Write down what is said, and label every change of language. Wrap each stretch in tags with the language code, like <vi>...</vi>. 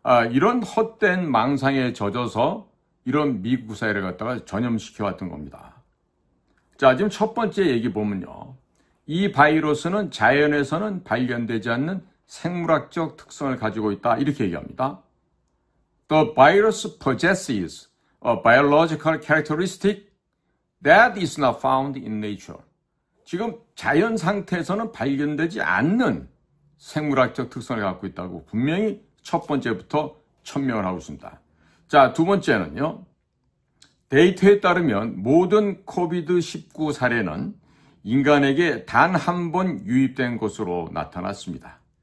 <ko>이런 헛된 망상에 젖어서 이런 미국 사회를 갖다가 전염시켜왔던 겁니다. 자, 지금 첫 번째 얘기 보면요. 이 바이러스는 자연에서는 발견되지 않는 생물학적 특성을 가지고 있다. 이렇게 얘기합니다.</ko> <en>The virus possesses a biological characteristic that is not found in nature.</en> <ko>지금 자연 상태에서는 발견되지 않는 생물학적 특성을 갖고 있다고 분명히 첫 번째부터 천명을 하고 있습니다. 자, 두 번째는요. 데이터에 따르면 모든 코비드-19 사례는 인간에게 단 한 번 유입된 것으로 나타났습니다.</ko>